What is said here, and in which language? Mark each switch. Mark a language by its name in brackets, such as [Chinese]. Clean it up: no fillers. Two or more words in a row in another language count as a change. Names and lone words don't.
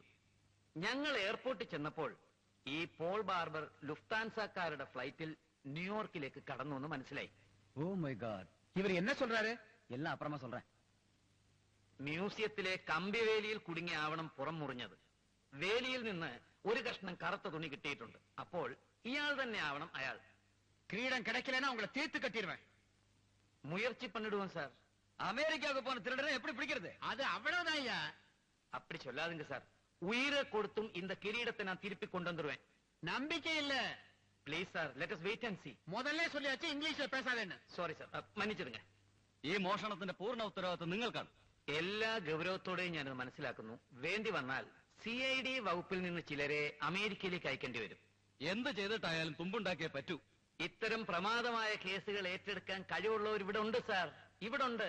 [Malayalam] ഞങ്ങൾ എയർപോർട്ടിൽ ചെന്നപ്പോൾ ഈ പോൾ ബാർബർ ലുഫ്താൻസക്കാരുടെ ഫ്ലൈറ്റിൽ ന്യൂയോർക്കിലേക്ക് കടന്നു എന്ന് മനസ്സിലായി. [English] oh my god, [Malayalam] ഇവർ എന്നെ சொல்றாரு? എല്ലാം അപ്പുറമാ சொல்றேன். മ്യൂസിയത്തിലെ കമ്പിവേലിയിൽ കുടുങ്ങിയ ആവണം പുറം മുറിഞ്ഞത്. വേലിയിൽ നിന്ന് ഒരു കഷ്ണം കറുത്ത തുണി കിട്ടിയിട്ടുണ്ട്. അപ്പോൾ ഇയാൾ തന്നെ ആവണം അയാൾ. [Tamil] கிரீடம் கிடைக்கலன்னா உங்களை தீர்த்து கட்டிடுவேன். മുയற்சி பண்ணிடுவோம் சார். அமெரிக்காவுக்கு போன திருடனை எப்படி பிடிக்கிறது? அது அவ்வளவுதான் ஐயா. அப்படி சொல்லாதுங்க சார். உயிரை கொடுத்தும் இந்த கிரீடத்தை நான் திருப்பி கொண்டு வந்துருவேன். நம்பிக்கை இல்ல. [English] please sir, லெட் us wait and see. [Tamil] முதல்ல சொல்லியாச்சு இங்கிலீஷ்ல பேசாதேன்னு. [English] sorry sir, മன்னிച്ചിടുங்க. [Malayalam] ഈ മോഷണത്തിന്റെ പൂർണ്ണ ഉത്തരവാദിത്വം നിങ്ങൾക്കാണ്. എല്ലാ ഗൗരവത്തോടെയും ഞാനത് മനസ്സിലാക്കുന്നു. വേണ്ടി വന്നാൽ CID വകുപ്പിൽ നിന്ന് ചിലരെ അമേരിക്കയിലേക്ക് അയക്കേണ്ടി വരും. എന്ത് ചെയ്തിട്ടായാലും തുമ്പുണ്ടാക്കിയേ പറ്റൂ. ഇത്തരം പ്രമാദമായ കേസുകൾ ഏറ്റെടുക്കാൻ കഴിവുള്ളവർ ഇവിടെ ഉണ്ട് സാർ, ഇവിടെ ഉണ്ട്.